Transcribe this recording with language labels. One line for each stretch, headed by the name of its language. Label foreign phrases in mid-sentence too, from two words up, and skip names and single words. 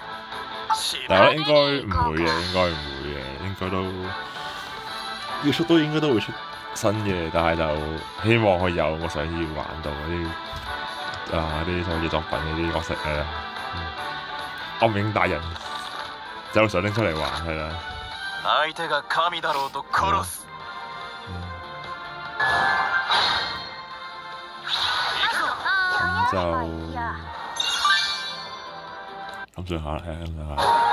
Cantonese: 但係我覺得應該唔會嘅，應該都要出都應該都會出新嘅，但係就希望佢有我想要玩到啲所謂作品嗰啲角色係啦。惡名大人就想拎出嚟玩係啦。
Japanese: 相手が神だろうと殺す。
Cantonese: 咁就咁上下啦，咁上下。